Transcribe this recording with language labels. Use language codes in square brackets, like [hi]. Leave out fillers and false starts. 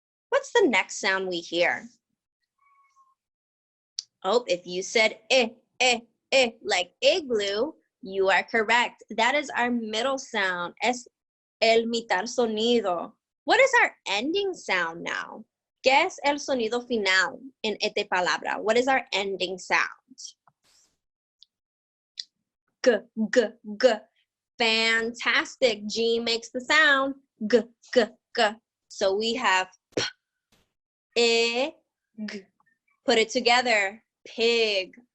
[en] What's the next sound we hear? Oh, if you said like igloo, you are correct. That is our middle sound. [es] Es el mitad sonido. [en] What is our ending sound now? [es] ¿Qué es el sonido final en esta palabra? [en] What is our ending sound? G, g, g. Fantastic. G makes the sound g, g, g. So we have p, g. Put it together. Pig.